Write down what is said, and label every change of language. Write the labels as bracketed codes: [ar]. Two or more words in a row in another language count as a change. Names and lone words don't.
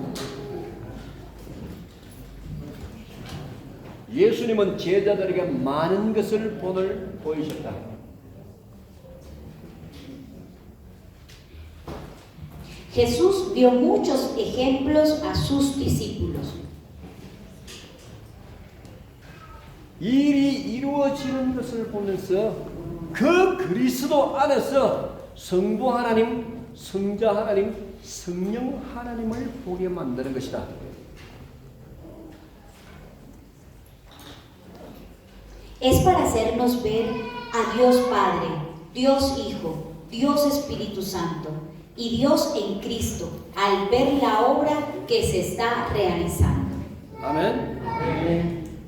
[ko] 예수님은 제자들에게 많은 것을 본을 보이셨다. [es] Jesús dio muchos ejemplos a sus discípulos. [ko] 일이 이루어지는 것을 보면서 그 그리스도 안에서 성부 하나님, 성자 하나님, 성령 하나님을 보게 만드는 것이다. [es] Es para hacernos ver a Dios Padre, Dios Hijo, Dios Espíritu Santo y Dios en Cristo al ver la obra que se está realizando. [ko] 아멘.